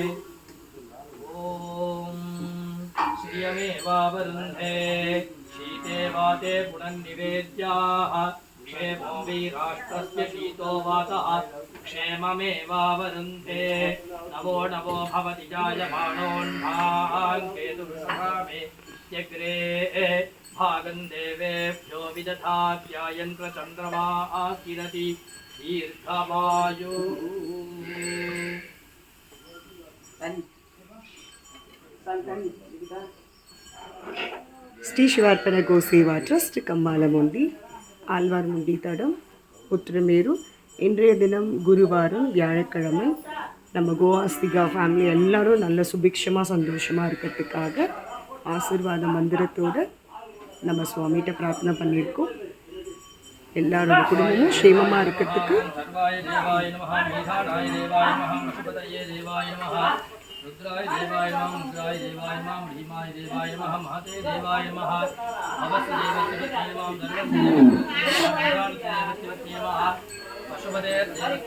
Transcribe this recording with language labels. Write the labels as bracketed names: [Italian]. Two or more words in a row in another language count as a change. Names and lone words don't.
[Sanskrit] ॐ श्रियमेवावरुन्धे शीते वाते पुनर्निवेद्याः क्षेमो वै राष्ट्रस्य शीतो वातः क्षेममेवावरुन्धे नवो नवो भवति जायमानोऽन्भाङ्केतुर्षभामे त्यग्रे भागं देवेभ्यो विदधात्यायन्त्रचन्द्रमाः किरति दीर्घमायु। [Tamil] ஸ்ரீ சிவார்ப்பண கோசேவா ட்ரஸ்ட் கம்மாலமுண்டி ஆழ்வார்முண்டி தடம் உத்திரமேரு. இன்றைய தினம் குருவாரம் வியாழக்கிழமை. நம்ம கோஆஸ்திகா ஃபேமிலி எல்லாரும் நல்ல சுபிக்ஷமாக சந்தோஷமாக இருக்கிறதுக்காக ஆசீர்வாத மந்திரத்தோடு நம்ம சுவாமிகிட்ட பிரார்த்தனை பண்ணியிருக்கோம். எல்லாரோட குடும்பமும் க்ஷேமமாக இருக்கிறதுக்கு [Sanskrit] रुद्राय देवाय नमः मुद्राय देवाय नमः भीमाय देवाय नमः महते देवाय नमः अवस्य देवस्य नमः धर्मस्य देवस्य नमः पशुपते देवस्य